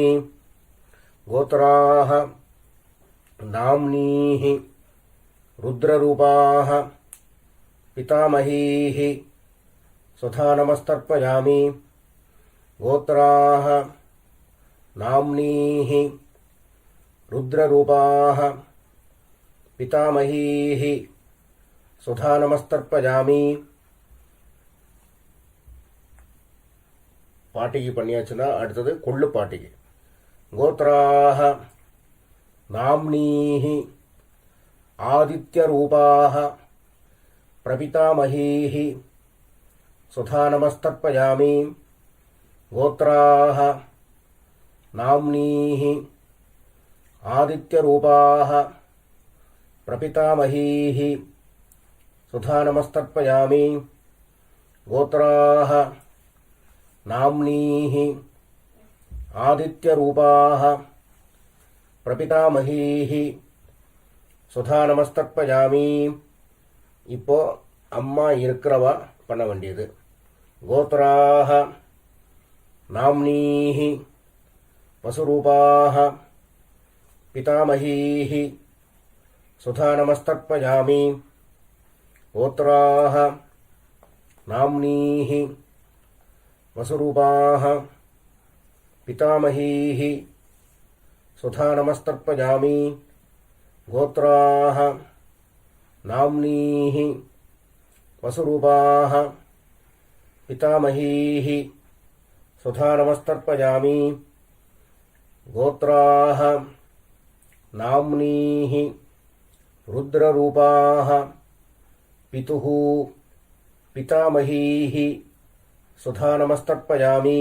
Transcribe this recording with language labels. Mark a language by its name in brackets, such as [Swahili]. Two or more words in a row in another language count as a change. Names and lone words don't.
[Sanskrit] गोत्राः नाम्नीः रुद्ररूपाः पितामहीः सुधा नमस्तर्पयामि. गोत्राः नाम्नीः रुद्ररूपाः पितामहीः सुधा नमस्तर्पयामि. [Tamil] பாட்டிக்கு பண்ணியாச்சுன்னா அடுத்தது கொள்ளு பாட்டிக்கு. [Sanskrit] गोत्राः नाम्नीः आदित्यरूपाः प्रपितामहीः सुधा नमस्तर्पयामि गोत्राः नाम्नीः आदित्यरूपाः प्रपितामहीः सुधा नमस्तर्पयामि गोत्राः नाम्नीः आदित्यरूपाः प्रपितामहीः सुधा नमस्तर्पयामि. [Tamil] இப்போ அம்மா இருக்கிறவா பண்ண வேண்டியது. [Sanskrit] गोत्राः नाम्नीः वसुरूपाः पितामहीः सुधा नमस्तर्पयामि. गोत्राः नाम्नीः वसुरूपाः पितामहीः सुधा नमस्तर्पयामि. गोत्राः नाम्नीः वसुरूपाः पितामहीः सुधा नमस्तर्पयामि. गोत्राः नाम्नीः रुद्ररूपाः पितुः पितामहीः सुधा नमस्तर्पयामि.